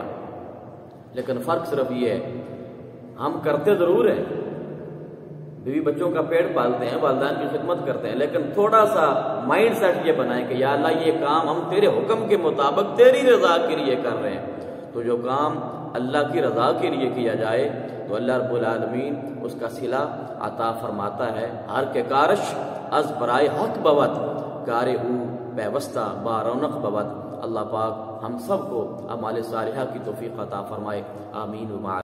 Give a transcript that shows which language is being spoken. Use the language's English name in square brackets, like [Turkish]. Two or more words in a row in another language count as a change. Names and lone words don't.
[Urdu] لیکن فرق صرف یہ ہے ہم کرتے ضرور ہیں، بیوی بچوں کا پیٹ پالتے ہیں، والدین کی خدمت کرتے ہیں، لیکن تھوڑا سا مائنڈ سیٹ یہ بنائیں کہ یا اللہ یہ کام ہم تیرے حکم کے مطابق تیری رضا کے لیے کر رہے ہیں۔ تو جو کام اللہ کی رضا کے لیے کیا جائے تو اللہ رب العالمین اس کا صلہ عطا فرماتا ہے۔ [Persian] ہر کے کارش از برائے حق بود، کار او پیوستہ با رونق بود۔ [Urdu] اللہ پاک ہم سب کو اعمال صالحہ کی توفیق عطا فرمائے، آمین و